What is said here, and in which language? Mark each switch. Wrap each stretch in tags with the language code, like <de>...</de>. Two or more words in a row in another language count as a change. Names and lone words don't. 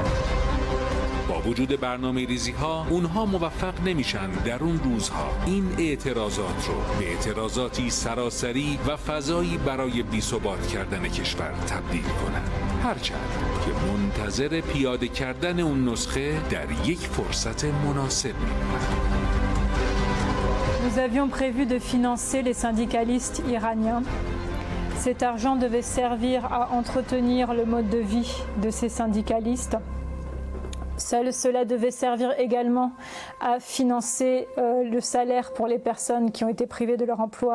<fa>با وجود برنامه ریزی ها اونها موفق نمیشن در اون روزها این اعتراضات رو به اعتراضاتی سراسری و فضایی برای بی‌ثبات کردن کشور تبدیل کنند، هرچند که منتظر پیاده کردن اون نسخه در یک فرصت مناسب میمونند.</fa> <fr>Nous avions prévu de financer les syndicalistes iraniens. Cet argent devait servir à entretenir le mode de vie de ces syndicalistes. Cela devait servir également à financer le salaire pour les personnes qui ont été privées de leur emploi.</fr>